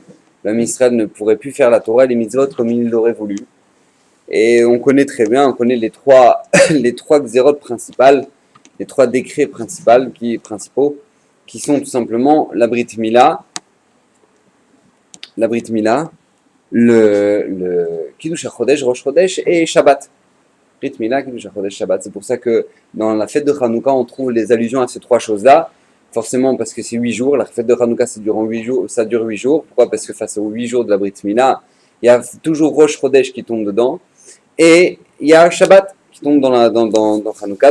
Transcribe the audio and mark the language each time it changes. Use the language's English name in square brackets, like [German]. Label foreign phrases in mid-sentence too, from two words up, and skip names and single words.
[French] L'Am Israël ne pourrait plus faire la Torah et les mitzvot comme il l'aurait voulu. Et on connaît très bien, les trois xérotes principales, les trois décrets principaux, qui sont tout simplement la Brit Mila, le Kiddush HaChodesh, Rosh Chodesh et Shabbat. Brit Mila, Kiddush HaChodesh, Shabbat. C'est pour ça que dans la fête de Hanouka, on trouve les allusions à ces trois choses-là. Forcément, parce que c'est 8 jours. La fête de Hanouka, ça dure 8 jours. Pourquoi? Parce que face aux 8 jours de la Brit Mila, il y a toujours Rosh Chodesh qui tombe dedans. Et il y a Shabbat qui tombe dans Hanouka.